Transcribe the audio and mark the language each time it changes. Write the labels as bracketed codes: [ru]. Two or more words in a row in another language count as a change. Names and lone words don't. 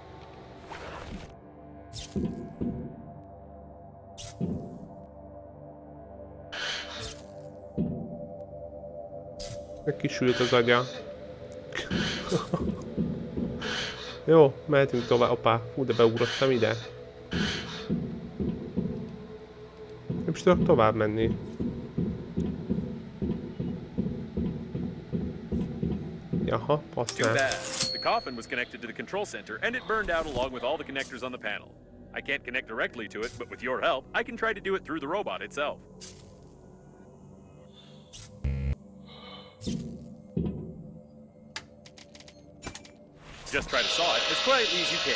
[hu] Kisült az agya. Jó, mehetünk tovább. Opá, hú, de beugrottam ide. Nem is tudok tovább menni. Jaha, [en] Too [hu] pasznál. [en] bad. The coffin was connected to the control center, and it burned out along with all the connectors on the panel. I can't connect directly to it, but with your help, I can try to do it through the robot itself. Just try to saw it as quietly as you can.